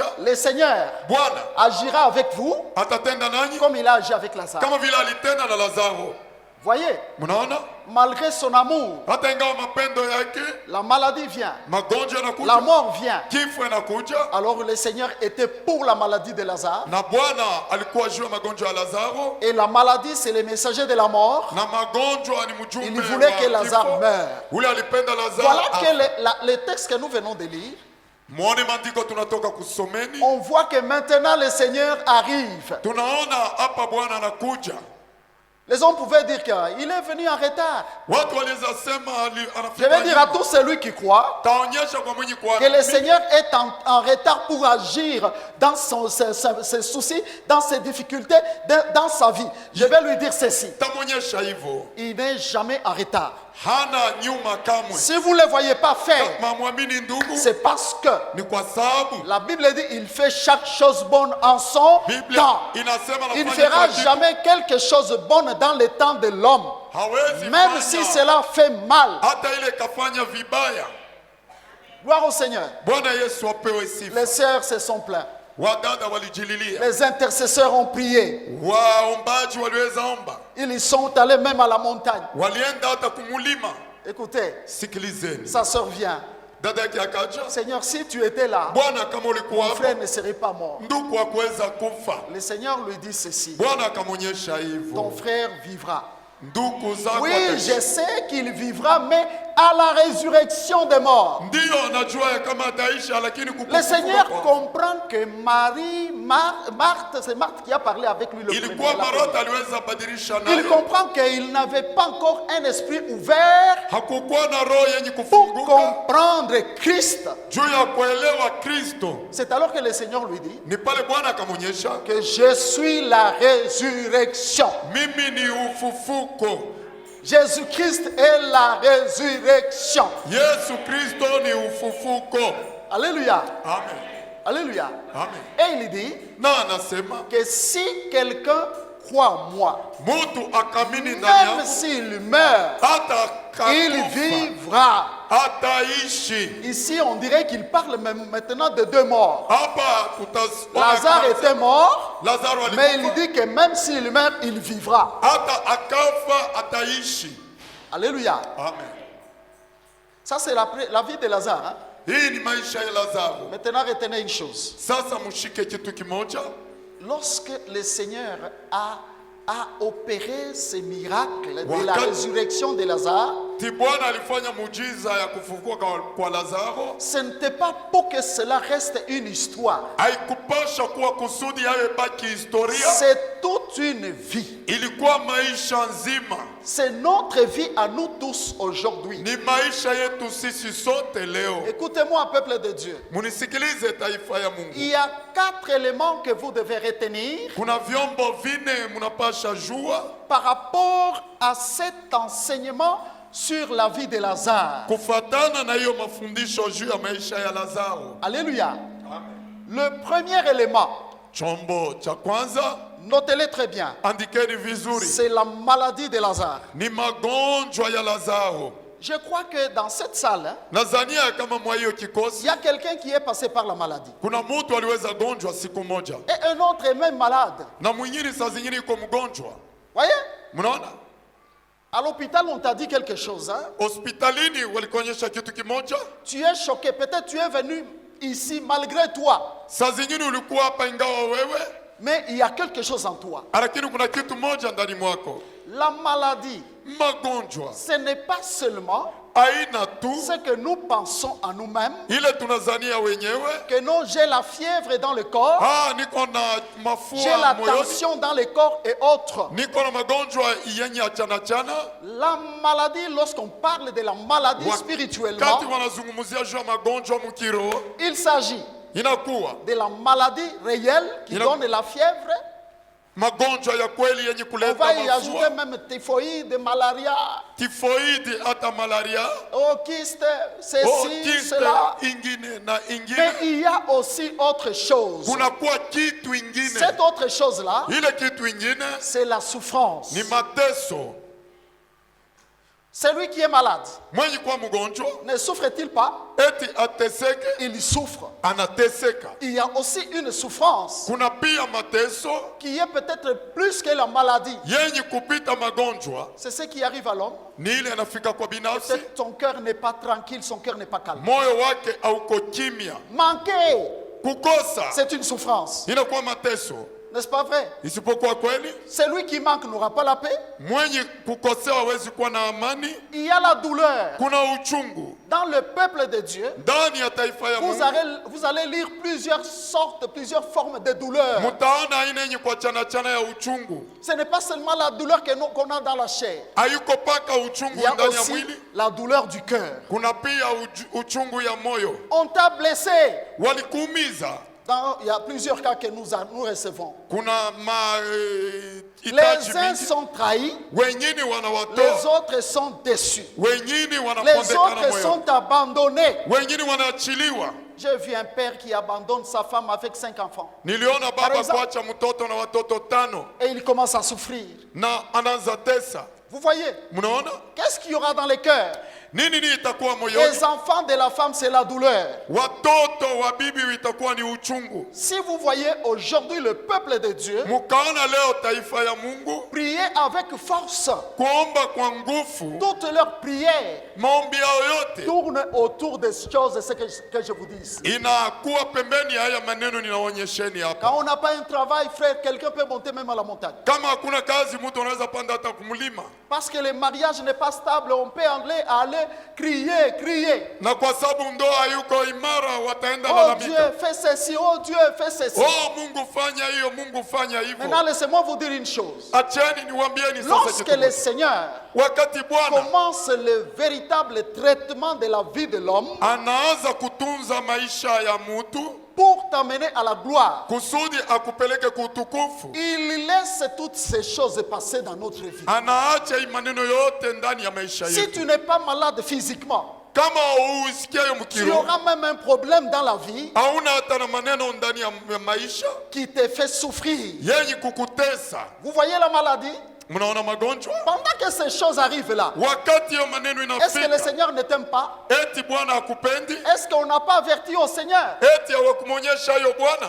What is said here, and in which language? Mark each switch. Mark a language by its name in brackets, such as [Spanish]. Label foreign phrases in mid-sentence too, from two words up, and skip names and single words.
[French] le Seigneur [Swahili] Bwana [French] agira avec vous [Swahili] atatenda nanyi [French] comme il a agi avec Lazare. [Swahili] kama vile alitenda na Lazaro. [French] Voyez, [Swahili] Mnaona? [French] malgré son amour, [Swahili] Hata ingawa mapendo yake, [French] la maladie vient, [Swahili] magonjwa [French] la [Swahili] yanakuja, [French] mort vient. [Swahili] kifo inakuja, [French] Alors le Seigneur était pour la maladie de Lazare. [Swahili] na Bwana alikuwa juu ya magonjwa ya Lazaro, [French] Et la maladie, c'est le messager de la mort. [Swahili] na magonjwa ni mjumbe [French] Il voulait que [Swahili] wa [French] Lazare [Swahili] kifo. [French] meure. [Swahili] Ule alipenda [French] Voilà [Swahili] Lazaro. [French] que le texte que nous venons de lire, [Swahili] Muone maandiko tunatoka kusomeni, [French] on voit que maintenant le Seigneur arrive. [Swahili] tunaona hapa Bwana anakuja. [French] Les hommes pouvaient dire qu'il est venu en retard. [Swahili] Watu waliweza sema [French] Je [Swahili] anafika [French] vais dire à [Swahili] nyuma. [French] tout celui qui croit [Swahili] Taonyesha kwa mwenye [French] que le [Swahili] kuamini [French] Seigneur est en retard pour agir dans ses soucis, dans ses difficultés, dans sa vie. Je vais lui dire ceci. [Swahili] tamonyesha hivyo, [French] Il n'est jamais en retard. [Swahili] hana nyuma kamwe. [French] Si vous ne le voyez pas faire, [Swahili] Mamwamini ndugu, [French] c'est parce que [Swahili] ni kwa sababu [French] la Bible dit il fait chaque chose bonne en son [Swahili] Biblia [French] temps. [Swahili] inasema [French] Il ne [Swahili] anafanya [French] fera [Swahili] kila kitu. [French] jamais quelque chose de bonne dans le temps de l'homme. [Swahili] Hawezi [French] Même [Swahili] fanya, [French] si cela fait mal. [Swahili] hata ile kafanya vibaya. [French] Gloire au Seigneur. [Swahili] Bwana Yesu apewe sifa. [French] Les sœurs se sont plaints. [Swahili] Wadada walijililia, [French] Les intercesseurs ont prié. [Swahili] waombaji waliweza omba, [French] Ils y sont allés même à la montagne. [Swahili] walienda hata kumulima. [French] Écoutez, [Swahili] Sikilizeni, [French] sa sœur vient. [Swahili] dada yake akaja, [French] Seigneur, si tu étais là, [Swahili] Bwana kama ulikuwa [French] mon [Swahili] hapo, [French] frère ne serait pas mort. [Swahili] ndugu hakuweza kufa. [French] Le Seigneur lui dit ceci. [Swahili] Bwana akamwonyesha [French] Ton [Swahili] hivyo, [French] frère vivra. [Swahili] ndugu zako [French] Oui, [Swahili] wataishi. [French] je sais qu'il vivra, mais à la résurrection des morts. [Swahili] Ndiyo najua ya kama ataisha, lakini [French] Le [Swahili] kukufufuka [French] Seigneur [Swahili] kwake. [French] comprend que Marthe, c'est Marthe qui a parlé avec lui le [Swahili] Ilikuwa [French] premier. [Swahili] Marota aliweza badilisha [French] Il [Swahili] naye, [French] comprend qu'il n'avait pas encore un esprit ouvert [Swahili] hakukuwa na roho yenye [French] pour [Swahili] kufunguka [French] comprendre Christ. [Swahili] juu ya kuelewa Kristo. [French] C'est alors que le Seigneur lui dit [Swahili] Ni pale Bwana akamwonyesha, [French] que je suis la résurrection. [Swahili] mimi ni ufufuko, [French] Jésus-Christ est la résurrection. [Swahili] Yesu Kristo ni ufufuko. [French] Alléluia. [Swahili] Amen. [French] Alléluia. [Swahili] Amen. [French] Et il dit [Swahili] Na anasema [French] que si quelqu'un croit en moi, [Swahili] mtu akamini ndani [French] même [Swahili] yangu [French] s'il meurt, [Swahili] hata [French] il [Swahili] kakufa [French] vivra. [Swahili] ataishi. [French] Ici, on dirait qu'il parle même maintenant de deux morts. [Swahili] Hapa [French] Lazare était mort, [Swahili] Lazaro [French] mais il [Swahili] alikufa, [French] dit que même s'il meurt, il vivra. [Swahili] hata akafa ataishi. [French] Alléluia. [Swahili] Amen. [French] Ça, c'est la vie de Lazare. Hein? [Swahili] Hii ni maisha ya Lazaro. [French] Maintenant, retenez une chose. [Swahili] Sasa mshike kitu kimoja. [French] Lorsque le Seigneur a opéré ce miracle de la [Swahili] Wakati- [French] résurrection de Lazare, [Swahili] Ti Bwana alifanya muujiza ya kufufua kwa Lazaro. [French] ce n'était pas pour que cela reste une histoire. [Swahili] Haikupasha kuwa kusudi yawe baki historia. [French] C'est toute une vie. [Swahili] Ilikuwa maisha nzima. [French] C'est notre vie à nous tous aujourd'hui. [Swahili] Ni maisha yetu sisi sote leo. [French] Écoutez-moi, peuple de Dieu. [Swahili] Munisikilize taifa ya Mungu. [French] Il y a 4 éléments que vous devez retenir [Swahili] Kuna vyombo vine munapasha jua [French] par rapport à cet enseignement sur la vie de Lazare. [Swahili] kufatana na hiyo mafundisho juu ya maisha ya Lazaro. [French] Alléluia. Le premier élément, [Swahili] Chombo cha kwanza, [French] notez-le très bien, [Swahili] andikeni vizuri, [French] c'est la maladie de Lazare. [Swahili] ni magonjwa ya Lazaro. [French] Je crois que dans cette salle, hein, [Swahili] Nazania kama mwa hiyo [French] il [Swahili] kikosi [French] y a quelqu'un qui est passé par la maladie. [Swahili] kuna mtu aliweza gonjwa siku moja [French] Et un autre est même malade. [Swahili] na mwingine saa zingine iko mgonjwa. [French] Voyez? [Swahili] Mnaona, [French] À l'hôpital, on t'a dit quelque chose. Hein? [Swahili] hospitalini walikuonyesha kitu kimoja. [French] Tu es choqué. Peut-être tu es venu ici malgré toi. [Swahili] Saa zingine ulikuwa hapa ingawa wewe, [French] Mais il y a quelque chose en toi. [Swahili] lakini kuna kitu moja ndani mwako. [French] La maladie, [Swahili] Magonjwa [French] ce n'est pas seulement [Swahili] aina tu [French] ce que nous pensons à nous-mêmes, [Swahili] ile tunazania wenyewe, [French] que non, j'ai la fièvre dans le corps, [Swahili] niko na [French] j'ai [Swahili] mafua [French] la [Swahili] moyoni, [French] tension dans le corps et autres. [Swahili] niko na magonjwa yenye achana chana. [French] La maladie, lorsqu'on parle de la maladie [Swahili] Wakati [French] spirituellement, [Swahili] wanazungumzia juu ya magonjwa mkiroho, [French] il s'agit [Swahili] inakuwa [French] de la maladie réelle qui Il a- donne la fièvre. [Swahili] magonjwa ya kweli yenye [French] On [Swahili] kuleta [French] va y ajouter [Swahili] mafua, [French] même typhoïde, malaria, [Swahili] tifoidi, hata malaria, [French] kyste, ceci, [Swahili] kiste [French] cela. [Swahili] ingine na [French] Mais [Swahili] ingine. [French] il y a aussi autre chose. [Swahili] Kunakuwa kitu ingine, [French] Cette autre chose-là, [Swahili] ile kitu ingine [French] c'est la souffrance. [Swahili] ni mateso. [French] Celui qui est malade, [Swahili] Mwenye kuwa mgonjwa [French] ne souffre-t-il pas? [Swahili] eti ateseke, [French] Il souffre. [Swahili] anateseka. [French] Il y a aussi une souffrance [Swahili] Kuna pia mateso [French] qui est peut-être plus que la maladie. [Swahili] yenye kupita magonjwa, [French] C'est ce qui arrive à l'homme. [Swahili] ni ile anafika kwa binafsi, [French] Peut-être son cœur n'est pas tranquille, son cœur n'est pas calme. [Swahili] moyo wake hauko kimya. [French] Manquer, [Swahili] Kukosa [French] c'est une souffrance. [Swahili] inakuwa mateso, [French] N'est-ce pas vrai? [Swahili] isipokuwa kweli. [French] Celui qui manque n'aura pas la paix. [Swahili] Mwenye kukosewa hawezi kuwa na amani. [French] Il y a la douleur. [Swahili] Kuna uchungu [French] Dans le peuple de Dieu, [Swahili] ndani ya taifa ya Mungu. [French] vous allez lire plusieurs sortes, plusieurs formes de douleur. [Swahili] Mutaona aina yenye kwa chana chana ya uchungu, [French] Ce n'est pas seulement la douleur qu'on a dans la chair. [Swahili] hayuko paka [French] Il [Swahili] uchungu [French] y a [Swahili] ndani ya [French] aussi [Swahili] mwili, [French] la douleur du cœur. [Swahili] kuna pia uchungu ya moyo. [French] On t'a blessé. [Swahili] Walikuumiza, [French] Il y a plusieurs cas que nous recevons. [Swahili] kuna [French] Les [Swahili] hitaji [French] uns [Swahili] mingi. [French] sont trahis, [Swahili] Wengine [French] les [Swahili] wanawatoa, [French] autres sont déçus. [Swahili] wengine [French] Les [Swahili] wanapondekana [French] autres [Swahili] moyo, [French] sont abandonnés. [Swahili] wengine wanaachiliwa. [French] J'ai vu un père qui abandonne sa femme avec 5 enfants. [Swahili] Niliona [French] Par [Swahili] baba [French] exemple- [Swahili] kuacha mtoto na watoto 5 [French] Et il commence à souffrir. [Swahili] na anaanza tesa. [French] Vous voyez, [Swahili] Mnaona [French] qu'est-ce qu'il y aura dans les cœurs? [Swahili] nini? Ni itakuwa moyoni. [French] Les enfants de la femme, c'est la douleur. [Swahili] Watoto wa bibi itakuwa ni uchungu. [French] Si vous voyez aujourd'hui le peuple de Dieu, [Swahili] Mukaona leo taifa ya Mungu [French] prier avec force. [Swahili] kuomba kwa nguvu, [French] Toutes leurs prières [Swahili] maombi yao yote [French] tournent autour des choses, ce que je vous dis ici. [Swahili] inakuwa pembeni ya haya maneno ninaonyesheni hapa. [French] Quand on n'a pas un travail, frère, quelqu'un peut monter même à la montagne. [Swahili] Kama hakuna kazi, mtu anaweza panda hata kumlima, [French] Parce que le mariage n'est pas stable, on peut aller crier, crier. [Swahili] na kwa sababu ndoa hayuko imara, wataenda [French] Oh Dieu, [Swahili] lalamika, [French] fais ceci, oh Dieu, fais ceci. [Swahili] oh Mungu fanya hiyo, Mungu fanya [French] Maintenant, [Swahili] hivyo. [French] laissez-moi vous dire une chose. [Swahili] Acheni niwaambieni sasa [French] Lorsque [Swahili] kitu [French] le [Swahili] moja. [French] Seigneur [Swahili] Wakati Bwana [French] commence le véritable traitement de la vie de l'homme, [Swahili] anaanza kutunza maisha ya mtu, [French] pour t'amener à la gloire. [Swahili] kusudi akupeleke kuutukufu. [French] Il laisse toutes ces choses passer dans notre vie. [Swahili] Anaacha hii maneno yote ndani ya maisha [French] Si [Swahili] yetu. [French] tu n'es pas malade physiquement, [Swahili] Kama usikiayo [French] tu [Swahili] mkiroho, [French] auras même un problème dans la vie [Swahili] hauna hata na maneno ndani ya maisha [French] qui te fait souffrir. [Swahili] yenye kukutesa. [French] Vous voyez la maladie? [Swahili] Mnaona magonjwa? [French] Pendant que ces choses arrivent là, [Swahili] Wakati hiyo maneno [French] est-ce que le [Swahili] inafika, [French] Seigneur ne t'aime pas? [Swahili] eti Bwana hakupendi? [French] Est-ce qu'on n'a pas averti au Seigneur? [Swahili] Eti hawakumwonyesha hayo Bwana?